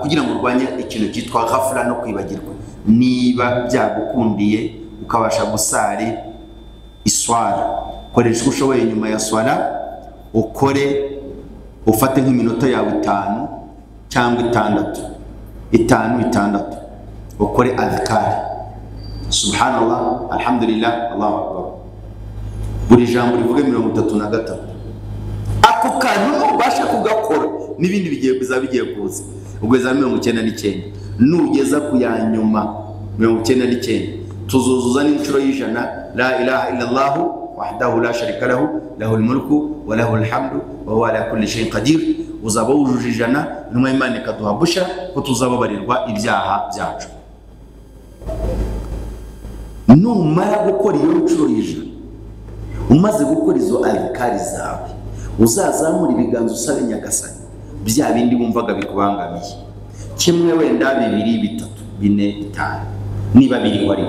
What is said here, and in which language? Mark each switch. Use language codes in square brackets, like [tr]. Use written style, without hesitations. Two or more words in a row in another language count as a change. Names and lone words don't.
[rw] kugira ngo urwanye ikintu cyitwa ghafla no kwibagirwa, niba byagukundiye ukabasha gusari iswara, koresha uko ushoboye nyuma ya swala, ukore ufate nk'iminota yawe 5 cyangwa 6, ukore adhkari [ar] سبحان الله، الحمد لله، الله أكبر, [rw] buri jambo rivuge 33. Ako kantu ubasha kugakora n'ibindi bigiye kuza ugeza 99, nugeza ku ya nyuma 99 tuzuzuza n'inshuro y'ijana [ar] لا إله إلا الله وحده لا شريك له له الملك وله الحمد وهو على كل شيء قدير. [rw] Uzaba wujuje ijana, intumwa y'Imana ikaduha busha ko tuzababarirwa ibyaha byacu. Numara gukora iyo nshuro y'ijana, umaze gukora izo adhkari zawe, uzazamura ibiganza usabe Nyagasani bya bindi wumvaga bikubangamiye, kimwe wenda 2, 3, 4, 5 niba biri wari.